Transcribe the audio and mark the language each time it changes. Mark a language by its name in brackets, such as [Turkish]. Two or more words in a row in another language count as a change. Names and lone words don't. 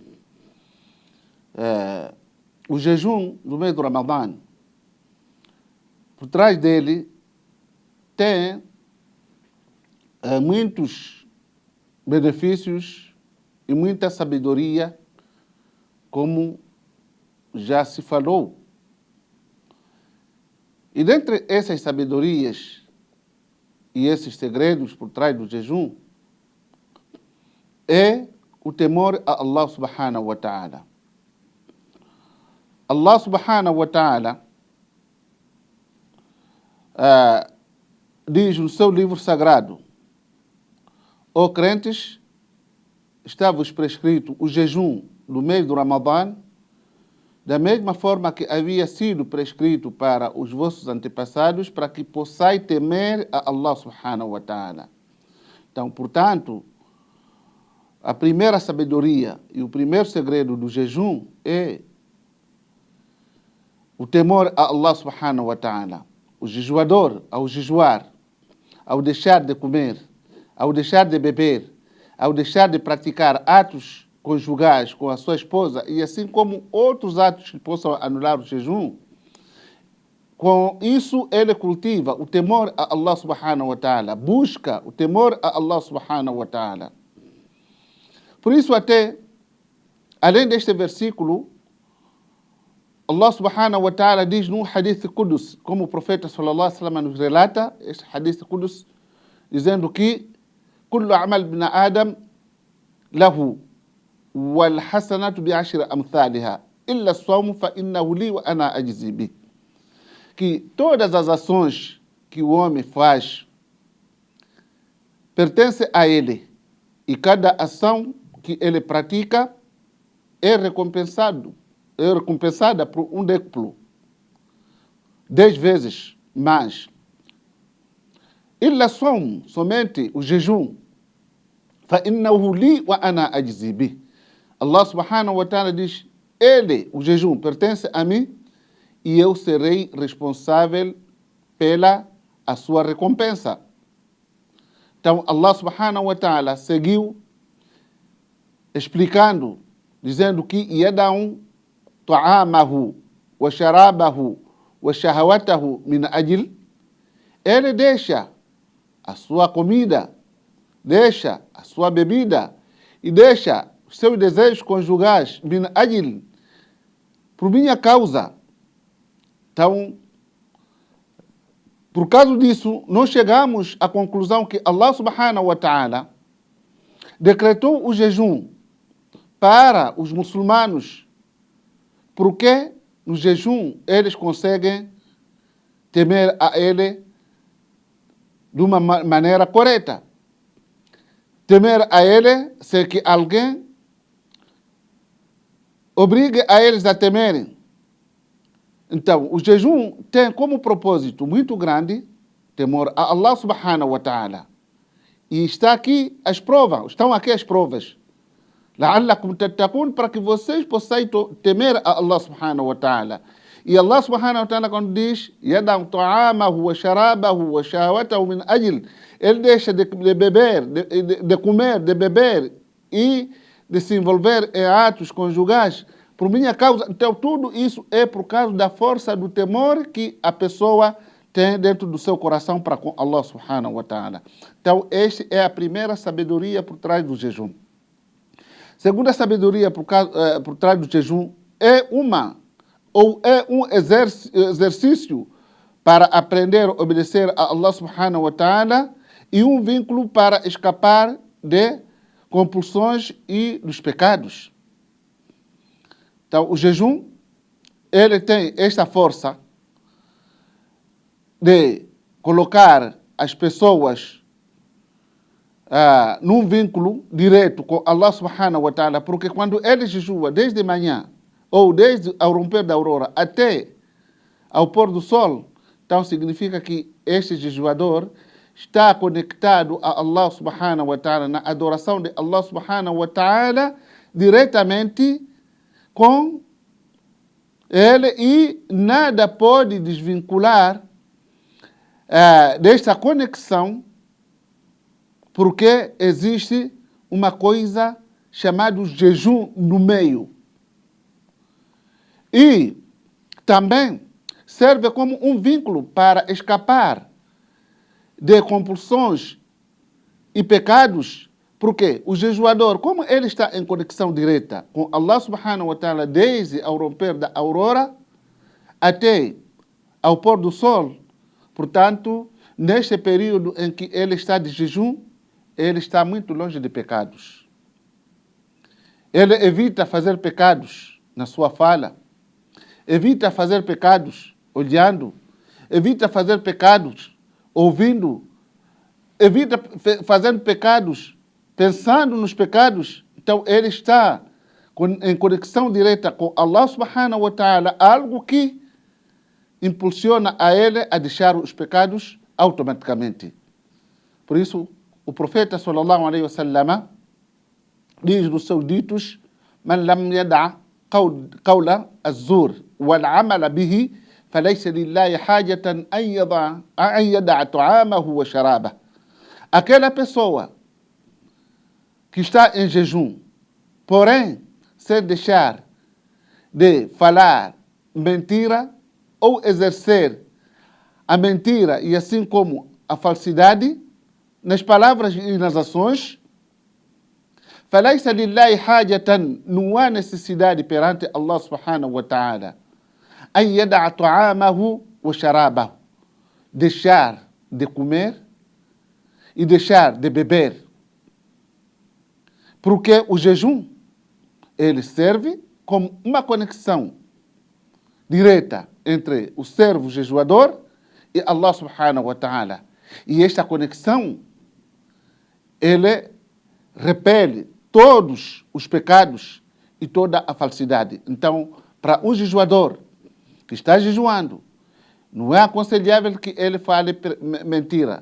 [Portuguese] O jejum do mês do Ramadã, por trás dele, tem muitos benefícios e muita sabedoria, como já se falou. E dentre essas sabedorias e esses segredos por trás do jejum, é o temor a Allah [Arabic] سبحانه وتعالى. [Portuguese] Allah [Arabic] سبحانه وتعالى [Portuguese] diz no seu livro sagrado: ó crentes, está-vos prescrito o jejum do mês do Ramadã, da mesma forma que havia sido prescrito para os vossos antepassados, para que possais temer a Allah [Arabic] سبحانه وتعالى. [Portuguese] Então, portanto, a primeira sabedoria e o primeiro segredo do jejum é o temor a Allah [Arabic] سبحانه وتعالى. [Portuguese] O jejuador, ao jejuar, ao deixar de comer, ao deixar de beber, ao deixar de praticar atos conjugais com a sua esposa, e assim como outros atos que possam anular o jejum, com isso ele cultiva o temor a Allah [Arabic] سبحانه وتعالى, [Portuguese] busca o temor a Allah [Arabic] سبحانه وتعالى. [Portuguese] Por isso até, além deste versículo, Allah [Arabic] سبحانه وتعالى [Portuguese] diz no [Arabic] حديث قدسي, [Portuguese] como o profeta [Arabic] صلى الله عليه وسلم [Portuguese] nos relata, este [Arabic] حديث قدسي, [Portuguese] dizendo que [Arabic] كل عمل ابن آدم له والحسنة بعشر أمثالها إلا الصوم فإنه لي وأنا أجزي به. [Portuguese] Que todas as ações que o homem faz pertencem a ele, e cada ação que ele pratica é recompensada por um décuplo, 10 vezes mais. [Arabic] إلا الصوم, [Portuguese] somente o jejum, [Arabic] فإنه لي وأنا أجزي به. [Portuguese] Allah [Arabic] سبحانه وتعالى [Portuguese] diz: ele, o jejum, pertence a mim e eu serei responsável pela a sua recompensa. Então Allah [Arabic] سبحانه وتعالى [Portuguese] seguiu explicando, dizendo que [Arabic] يدع طعامه وشرابه وشهواته من أجل, [Portuguese] ele deixa a sua comida, deixa a sua bebida e deixa os seus desejos conjugais, [Arabic] من أجل, [Portuguese] por minha causa. Então, por causa disso, nós chegamos à conclusão que Allah [Arabic] سبحانه وتعالى [Portuguese] decretou o jejum para os muçulmanos, porque no jejum eles conseguem temer a ele de uma maneira correta. Temer a ele sem que alguém obrigue a eles a temerem. Então, o jejum tem como propósito muito grande temor a Allah [Arabic] سبحانه وتعالى. [Portuguese] E está aqui as provas, estão aqui as provas. [Arabic] لعلكم تتقون, [Portuguese] para que vocês possam temer a Allah [Arabic] سبحانه وتعالى. [Portuguese] E Allah [Arabic] سبحانه وتعالى, [Portuguese] quando diz [Arabic] يدع طعامه وشرابه وشهواته من أجل, [Portuguese] ele deixa de beber, de comer, de beber e de se envolver em atos conjugais por minha causa. Então tudo isso é por causa da força do temor que a pessoa tem dentro do seu coração para com Allah [Arabic] سبحانه وتعالى. [Portuguese] Então esta é a primeira sabedoria por trás do jejum. Segunda sabedoria por trás do jejum é um exercício para aprender a obedecer a Allah [Arabic] سبحانه وتعالى [Portuguese] e um vínculo para escapar de compulsões e dos pecados. Então, o jejum, ele tem esta força de colocar as pessoas num vínculo direto com Allah [Arabic] سبحانه و [Portuguese] ta'ala, porque quando ele jejua desde manhã, ou desde ao romper da aurora até ao pôr do sol, então significa que este jejuador está conectado a Allah [Arabic] سبحانه وتعالى, [Portuguese] na adoração de Allah [Arabic] سبحانه وتعالى, [Portuguese] diretamente com ele, e nada pode desvincular desta conexão, porque existe uma coisa chamada jejum no meio. E também serve como um vínculo para escapar de compulsões e pecados, porque o jejuador, como ele está em conexão direta com Allah [Arabic] سبحانه وتعالى [Portuguese] desde ao romper da aurora até ao pôr do sol, portanto, neste período em que ele está de jejum, ele está muito longe de pecados. Ele evita fazer pecados na sua fala, evita fazer pecados olhando, evita fazer pecados ouvindo, evita fazer pecados pensando nos pecados. Então ele está em conexão direta com Allah [Arabic] سبحانه وتعالى, [Portuguese] algo que impulsiona a ele a deixar os pecados automaticamente. Por isso, o profeta [Arabic] صلى الله عليه وسلم [Portuguese] diz nos seus ditos: [Arabic] "من لم يدع قول الزور والعمل به فليس لله حاجة أن يدع طعامه وشرابه." [Portuguese] Aquela pessoa que está em jejum, porém, sem deixar de falar mentira ou exercer a mentira e assim como a falsidade nas palavras e nas ações, [Arabic] فَلَيْسَ لِلَّهِ حَاجَةً, [Portuguese] não há necessidade perante Allah [Arabic] سبحانه وتعالى, أَنْ يَدَعَ طَعَامَهُ وَشَرَابَهُ, [Portuguese] deixar de comer e deixar de beber. Porque o jejum, ele serve como uma conexão direta entre o servo jejuador e Allah [Arabic] سبحانه وتعالى. [Portuguese] E esta conexão, ele repele todos os pecados e toda a falsidade. Então, para um jejuador que está jejuando, não é aconselhável que ele fale mentira.